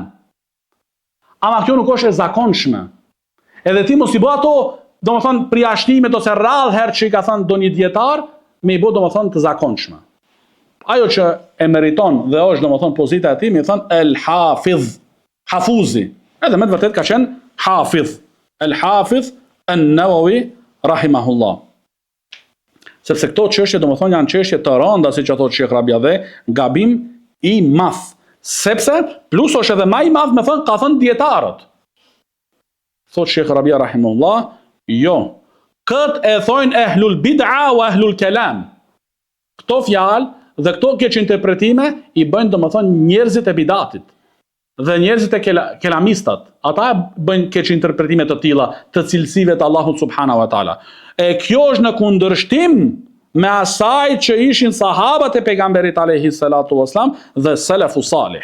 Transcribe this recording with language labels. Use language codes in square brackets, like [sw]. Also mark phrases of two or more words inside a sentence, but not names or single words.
[sq] Ama kjo nuk është e zakonshme. Edhe ti mos I bë ato, do më thonë, priashtimet ose rrallë herë që I ka thënë do një djetar, me I bë, do më thonë, të zakonshme. Ajo që e meriton dhe është, do më thonë, pozita e ti, me thënë el-hafidh, hafuzi. Edhe me të vërtet ka qenë hafidh. El-hafidh el-Nawawi, rahimahullah. Sepse këto çështje, do më thonë, janë çështje të rënda, si që thotë Shekh Rabia dhe, gabim I madh. Sepse, plus është edhe ma I madh, me thënë, ka thënë djetarët. Thotë Shekh Rabia, rahimahullah, jo. Këtë e thojnë [ar] أهل البدعة وأهل الكلام. [sq] Këto fjalë dhe këto keq interpretime I bëjnë, do më thonë, njerëzit e bidatit dhe njerëzit e kelamistat. Ata bëjnë keq interpretime të tilla të cilësive të Allahut [ar] سبحانه وتعالى. [sq] E kjo është në kundërshtim me asaj që ishin sahabat e pejgamberit [ar] عليه الصلاة والسلام [sq] dhe [ar] السلف الصالح.